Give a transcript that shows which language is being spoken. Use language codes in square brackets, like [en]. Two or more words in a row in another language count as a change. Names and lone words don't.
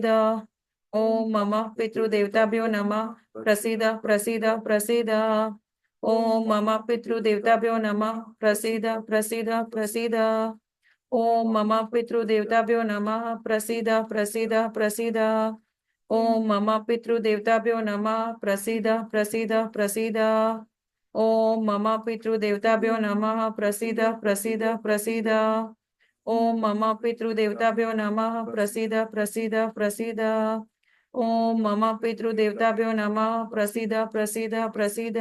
[sa] ઓમ મમ પિતૃદેવતાભ્યો નમઃ, પ્રસીદ પ્રસીદ પ્રસીદ. ઓમ મમ પિતૃદેવતાભ્યો નમઃ, પ્રસીદ પ્રસીદ પ્રસીદ. ઓમ મમ પિતૃદેવતાભ્યો નમઃ, પ્રસીદ પ્રસીદ પ્રસીદ. ओम मम पितृदेवताभ्यो नमः प्रसीद प्रसीद प्रसीद। ओम मम पितृदेवताभ्यो नमः प्रसीद प्रसीद प्रसीद। ओम मम पितृदेवताभ्यो नमः प्रसीद प्रसीद प्रसीद। ओम मम पितृदेवताभ्यो नमः प्रसीद प्रसीद प्रसीद।